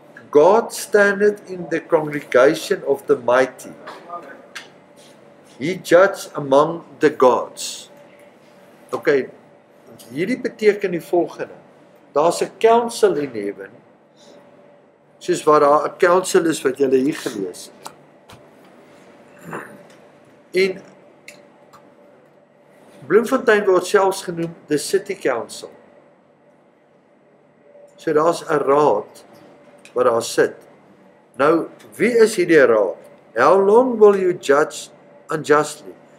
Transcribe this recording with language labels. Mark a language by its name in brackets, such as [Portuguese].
[English] God standeth in the congregation of the mighty. He judged among the gods. [Afrikaans] Okay, hierdie beteken die volgende. Daar's 'n [English] council in heaven, [Afrikaans] soos wat daar 'n council is wat julle hier gelees het. En Bloemfontein word selfs genoem [English] the city council. [Afrikaans] So daar's 'n raad wat daar sit. Nou, wie is hierdie raad? [English] How long will you judge unjustly?